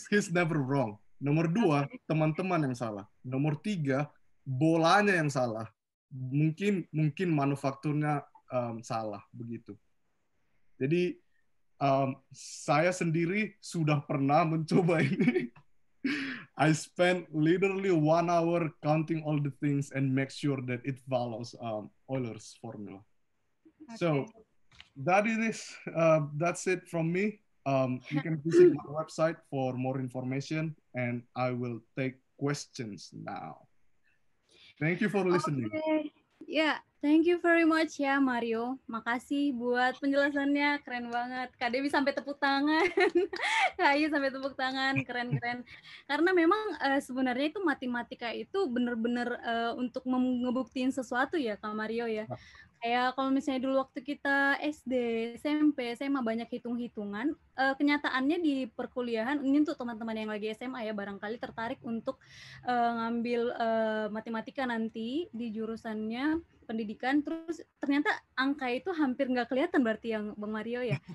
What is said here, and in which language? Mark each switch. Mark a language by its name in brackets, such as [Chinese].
[English] He's never wrong. [Indonesian] Nomor 2, teman-teman yang salah. Nomor 3, bolanya yang salah. Mungkin manufakturnya salah begitu. Jadi saya sendiri sudah pernah mencoba ini. [English] I spent literally 1 hour counting all the things and make sure that it follows Euler's formula. Okay. So that's it from me. You can visit my website for more information, and I will take questions now. Thank you for listening. Okay. Ya, thank you very much ya Mario. [Indonesian] Makasih buat penjelasannya, keren banget. Kak Dewi sampai tepuk tangan. Kak Ayu sampai tepuk tangan, keren-keren. Karena memang sebenarnya itu matematika itu benar-benar untuk ngebuktiin sesuatu ya Kak Mario ya. Kayak kalau misalnya dulu waktu kita SD, SMP, SMA banyak hitung-hitungan, kenyataannya di perkuliahan, ini untuk teman-teman yang lagi SMA ya, barangkali tertarik untuk ngambil matematika nanti di jurusannya pendidikan, terus ternyata angka itu hampir nggak kelihatan berarti yang Bang Mario ya.